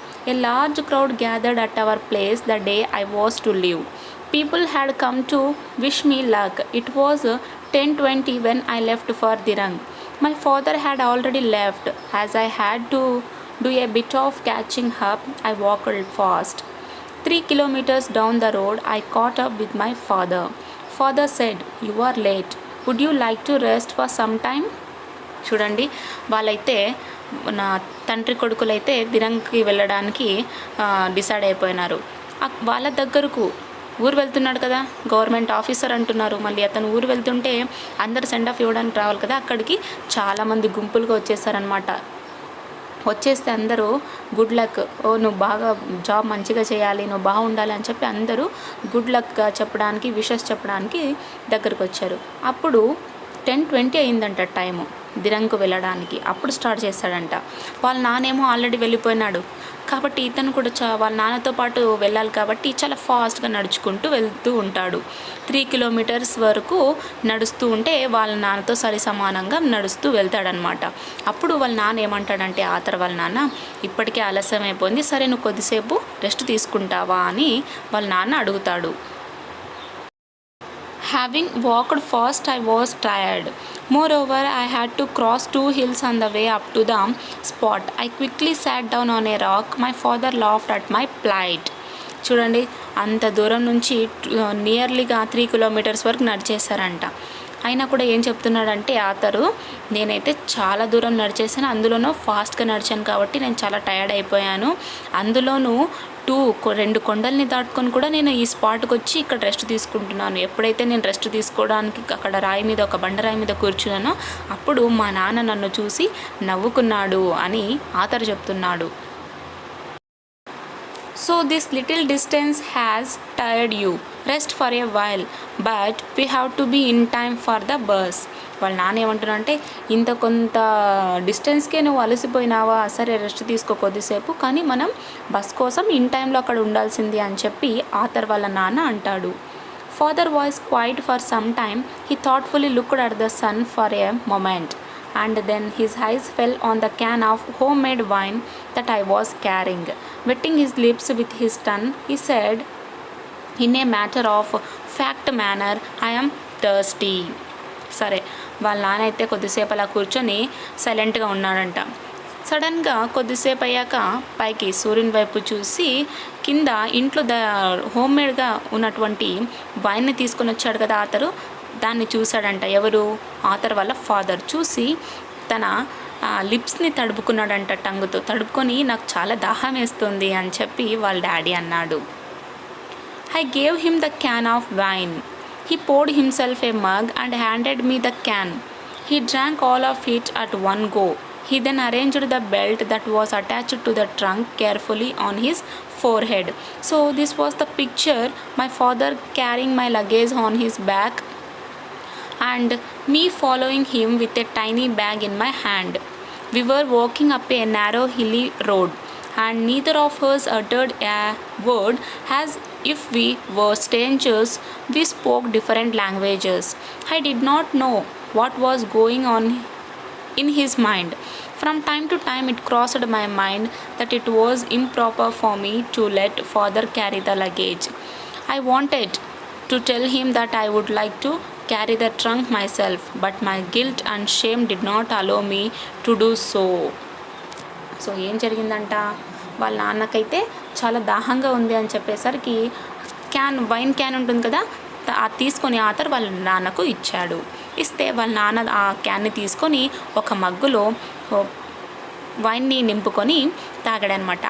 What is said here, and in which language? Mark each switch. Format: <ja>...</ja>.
<en>A large crowd gathered at our place the day I was to leave. People had come to wish me luck. It was 10:20 when I left for Dirang. My father had already left. As I had to do a bit of catching up, I walked fast. 3 kilometers down the road, I caught up with my father. Father said, "You are late. Would you like to rest for some time?"</en> <te>చూడండి, వాళ్ళైతే నా తండ్రి కొడుకులైతే దిరంగ్కి వెళ్ళడానికి decide అయిపోయినారు. వాళ్ళ దగ్గరకు ఊరు వెళ్తున్నాడు కదా, గవర్నమెంట్ ఆఫీసర్ అంటున్నారు. మళ్ళీ అతను ఊరు వెళ్తుంటే అందరు సెండ్ ఆఫ్ ఇవ్వడానికి రావాలి కదా, అక్కడికి చాలామంది గుంపులుగా వచ్చేసారనమాట. వచ్చేస్తే అందరూ గుడ్ లక్, నువ్వు బాగా జాబ్ మంచిగా చేయాలి, నువ్వు బాగుండాలి అని చెప్పి అందరూ గుడ్ లక్ చెప్పడానికి, విషెస్ చెప్పడానికి దగ్గరకు వచ్చారు. అప్పుడు 10:20 అయిందంట టైము దిరంగ్కు వెళ్ళడానికి. అప్పుడు స్టార్ట్ చేస్తాడంట. వాళ్ళ నానేమో ఆల్రెడీ వెళ్ళిపోయినాడు కాబట్టి ఇతను కూడా వాళ్ళ నాన్నతో పాటు వెళ్ళాలి కాబట్టి చాలా ఫాస్ట్గా నడుచుకుంటూ వెళ్తూ ఉంటాడు. 3 kilometers వరకు నడుస్తూ ఉంటే వాళ్ళ నాన్నతో సరి సమానంగా నడుస్తూ వెళ్తాడనమాట. అప్పుడు వాళ్ళ నాన్న ఏమంటాడంటే, ఆథర్ వాళ్ళ నాన్న, ఇప్పటికే ఆలస్యం అయిపోయింది, సరే నువ్వు కొద్దిసేపు రెస్ట్ తీసుకుంటావా అని వాళ్ళ నాన్న అడుగుతాడు.</te> <en>Having walked fast, I was tired. Moreover, I had to cross 2 hills on the way up to the spot. I quickly sat down on a rock. My father laughed at my plight.</en> <te>చూడండి, అంత దూరం నుంచి నియర్లీగా 3 kilometers వరకు నడిచేశారంట. అయినా కూడా ఏం చెప్తున్నాడంటే ఆతరు, నేనైతే చాలా దూరం నడిచేసాను, అందులోనూ ఫాస్ట్గా నడిచాను కాబట్టి నేను చాలా టైర్డ్ అయిపోయాను, అందులోనూ రెండు కొండల్ని దాటుకొని కూడా నేను ఈ స్పాట్కి వచ్చి ఇక్కడ రెస్ట్ తీసుకుంటున్నాను. ఎప్పుడైతే నేను రెస్ట్ తీసుకోవడానికి అక్కడ రాయి మీద, ఒక బండరాయి మీద కూర్చున్నానో అప్పుడు మా నాన్న నన్ను చూసి నవ్వుకున్నాడు అని ఆతరు చెప్తున్నాడు.</te> <en>So this little distance has tired you. Rest for a while, but we have to be in time for the bus.</en> <te>వాళ్ళ నాన్న ఏమంటున్నా అంటే, ఇంత కొంత డిస్టెన్స్కే నువ్వు అలసిపోయినావా, సరే రెస్ట్ తీసుకో కొద్దిసేపు, కానీ మనం బస్ కోసం ఇన్ టైంలో అక్కడ ఉండాల్సింది అని చెప్పి ఆతర్ వాళ్ళ నాన్న అంటాడు.</te> <en>Father was quiet for some time. He thoughtfully looked at the sun for a moment, and then his eyes fell on the can of homemade wine that I was carrying. Wetting his lips with his tongue, he said, in a matter of fact manner, I am thirsty.</en> <te>సరే, వాళ్ళ నాన్న అయితే కొద్దిసేపు అలా కూర్చొని సైలెంట్గా ఉన్నాడంట. సడన్గా కొద్దిసేపు అయ్యాక పైకి సూర్యుని వైపు చూసి కింద ఇంట్లో హోమ్మేడ్గా ఉన్నటువంటి వైన్ని తీసుకొని వచ్చాడు కదా ఆతరు, దాన్ని చూశాడంట. ఎవరు? ఆతర్ వాళ్ళ ఫాదర్. చూసి తన లిప్స్ని తడుపుకున్నాడంట, టంగుతో తడుపుకొని, నాకు చాలా దాహం వేస్తుంది అని చెప్పి వాళ్ళ డాడీ అన్నాడు.</te> <en>I gave him the can of wine. He poured himself a mug and handed me the can. He drank all of it at one go. He then arranged the belt that was attached to the trunk carefully on his forehead. So this was the picture, my father carrying my luggage on his back and me following him with a tiny bag in my hand. We were walking up a narrow hilly road, and neither of us uttered a word. As if we were strangers, we spoke different languages. I did not know what was going on in his mind. From time to time it crossed my mind that it was improper for me to let father carry the luggage. I wanted to tell him that I would like to carry the trunk myself, but my guilt and shame did not allow me to do so.</en> <te>So ఏం జరిగిందంట, వాళ్ళ నాన్నకైతే చాలా దాహంగా ఉంది అని చెప్పేసరికి wine can ఉంటుంది కదా, అది తీసుకొని ఆతర్ వాళ్ళ నాన్నకు ఇచ్చాడు. ఇస్తే వాళ్ళ నాన్న ఆ క్యాన్ని తీసుకొని ఒక మగ్గులో వైన్ని నింపుకొని తాగాడనమాట.</te>